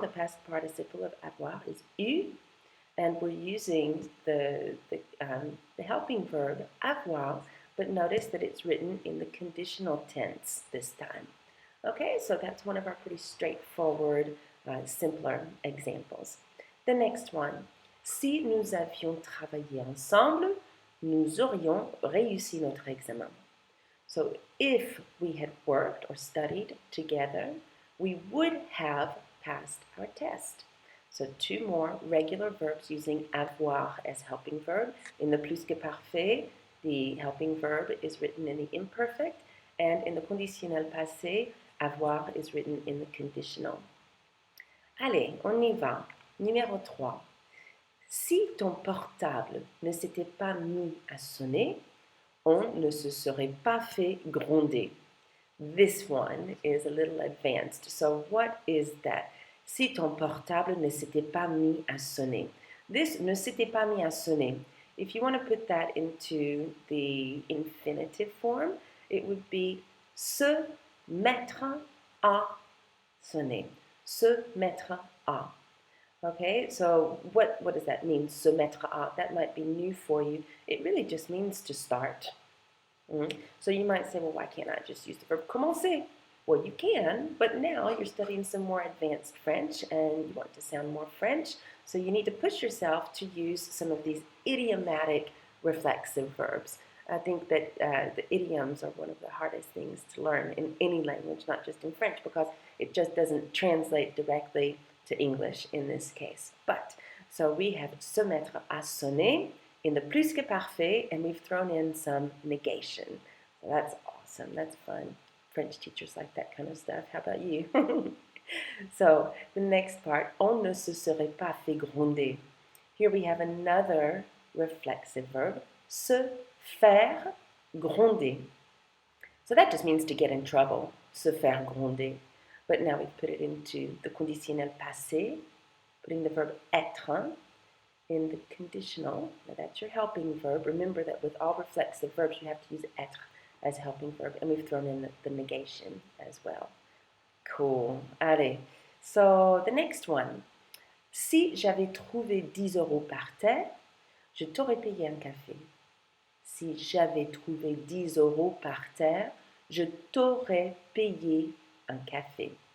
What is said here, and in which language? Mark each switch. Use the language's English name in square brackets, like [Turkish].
[English] The past participle of avoir is eu, and we're using the helping verb avoir, but notice that it's written in the conditional tense this time. Okay, so that's one of our pretty straightforward, simpler examples. The next one, [French] si nous avions travaillé ensemble, nous aurions réussi notre examen. [English] So if we had worked or studied together, we would have passed our test. So 2 more regular verbs using avoir as helping verb. In the plus-que-parfait, the helping verb is written in the imperfect, and in the conditionnel passé, avoir is written in the conditional. [French] Allez, on y va. Numéro 3. Si ton portable ne s'était pas mis à sonner, on ne se serait pas fait gronder. [English] This one is a little advanced. So what is that? [French] Si ton portable ne s'était pas mis à sonner. [English] This [French] ne s'était pas mis à sonner. [English] If you want to put that into the infinitive form, it would be se mettre à sonner. [French] Se mettre à. [English] Okay, so what does that mean? Se mettre à. That might be new for you. It really just means to start. So you might say, well, why can't I just use the verb commencer? Well, you can, but now you're studying some more advanced French and you want to sound more French, so you need to push yourself to use some of these idiomatic reflexive verbs. I think that the idioms are one of the hardest things to learn in any language, not just in French, because it just doesn't translate directly to English in this case. But, so we have se mettre à sonner in the plus-que-parfait, and we've thrown in some negation. So that's awesome. That's fun. French teachers like that kind of stuff. How about you? So the next part, [French] on ne se serait pas fait gronder. [English] Here we have another reflexive verb, se faire gronder. So that just means to get in trouble, se faire gronder. But now we've put it into the conditionnel passé, putting the verb être in the conditional. Now that's your helping verb. Remember that with all reflexive verbs, you have to use être as helping verb, and we've thrown in the negation as well. Cool. Allez. So the next one. [French] Si j'avais trouvé 10 euros par terre, je t'aurais payé un café. Si j'avais trouvé 10 euros par terre, je t'aurais payé un café.